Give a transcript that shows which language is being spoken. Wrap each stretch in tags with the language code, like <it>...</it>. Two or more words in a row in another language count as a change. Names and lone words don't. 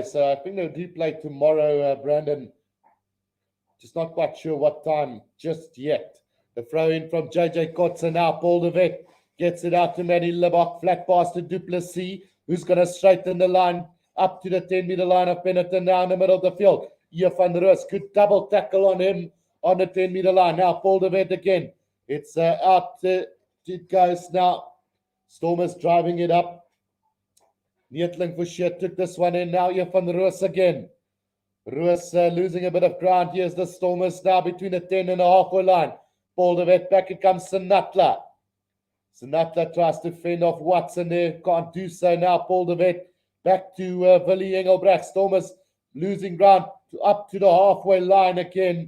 <en>So I think they do play tomorrow, Brandon. Just not quite sure what time just yet. The throw in from JJ Kotze now. Paul de Wet gets it out to Manny Libbok. Flat pass to Du Plessis, who's going to straighten the line up to the 10-meter line of Benetton now in the middle of the field. Hier van Roos, good double tackle on him on the 10-meter line. Now Paul de Wet again. It's out. It goes now. Stormers driving it up. Neetling Fouché took this one in. Now here van Roos again. Roos losing a bit of ground. Here's the Stormers now between the 10 and the halfway line. Paul de Wet, back it comes Sinatla. Sinatla tries to fend off Watson there. Can't do so now. Paul de Wet back to Willie Engelbrecht. Stormers losing ground up to the halfway line again.</en>